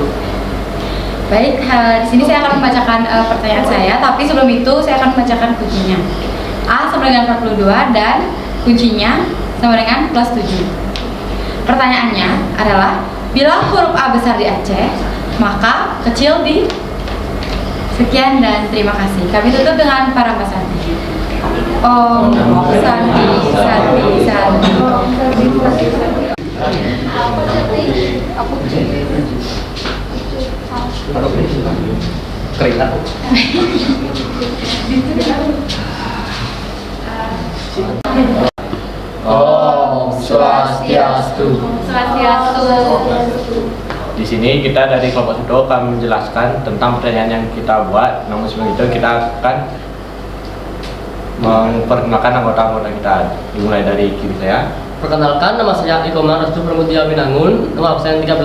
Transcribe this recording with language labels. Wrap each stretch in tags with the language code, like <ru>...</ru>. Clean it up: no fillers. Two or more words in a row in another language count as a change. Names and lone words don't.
<id>baik, di sini saya akan membacakan pertanyaan saya, tapi sebelum itu saya akan membacakan kuncinya. A. sama dengan 42 dan kuncinya sama dengan plus 7. Pertanyaannya adalah, bila huruf A besar di Aceh, maka kecil di... Sekian dan terima kasih. Kami tutup dengan para Mbak Santi.</id> <sa>Om Santi, Santi, Santi.</sa> <id>Keringat.</id> <ban>Om Swastiastu. Swastiastu.</ban> <id>Di sini kita dari kelompok 1 akan menjelaskan tentang pertanyaan yang kita buat. Namun sebelum itu kita akan memperkenalkan anggota-anggota kita. Dimulai dari kiri saya. Perkenalkan, nama saya Ikomar Restu Pramudia Winangun, nomor absen 13.</id>